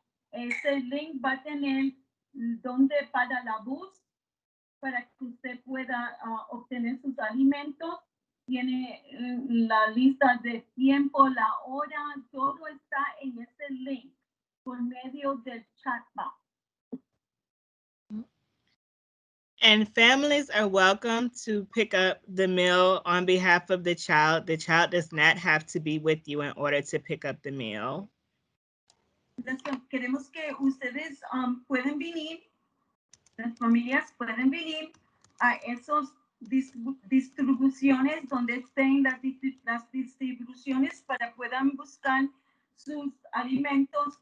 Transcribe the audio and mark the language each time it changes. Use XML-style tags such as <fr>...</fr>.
<es>Ese link va a tener donde para la bus, para que usted pueda obtener sus alimentos. Tiene la lista de tiempo, la hora, todo está en ese link por medio del chat box.</es> <en>And families are welcome to pick up the meal on behalf of the child. The child does not have to be with you in order to pick up the meal.</en> <es>Entonces, queremos que ustedes pueden venir, las familias pueden venir a esos distribuciones donde estén las distribuciones para puedan buscar sus alimentos.</es>